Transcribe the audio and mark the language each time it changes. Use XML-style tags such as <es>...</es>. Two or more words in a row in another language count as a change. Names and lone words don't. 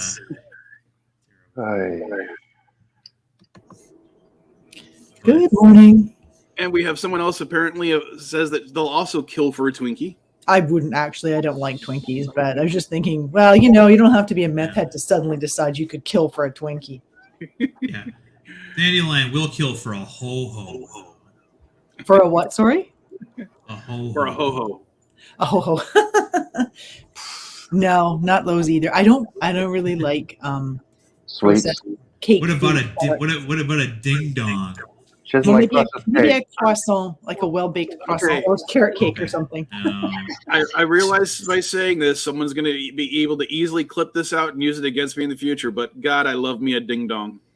<en>Good morning. And we have someone else apparently says that they'll also kill for a Twinkie. I wouldn't actually. I don't like Twinkies, but I was just thinking, well, you know, you don't have to be a meth head to suddenly decide you could kill for a Twinkie. yeah. Dandelion will kill for a ho-ho. For a what, sorry? A ho-ho. For a ho-ho. A ho-ho. No, not those either. I don't really like Sweets. cake. What about a ding dong? She doesn't Well, like maybe a cake. croissant, like a well-baked croissant, Okay. or carrot cake or something. I realize by saying this, someone's going to be able to easily clip this out and use it against me in the future, but God, I love me a ding dong.</en>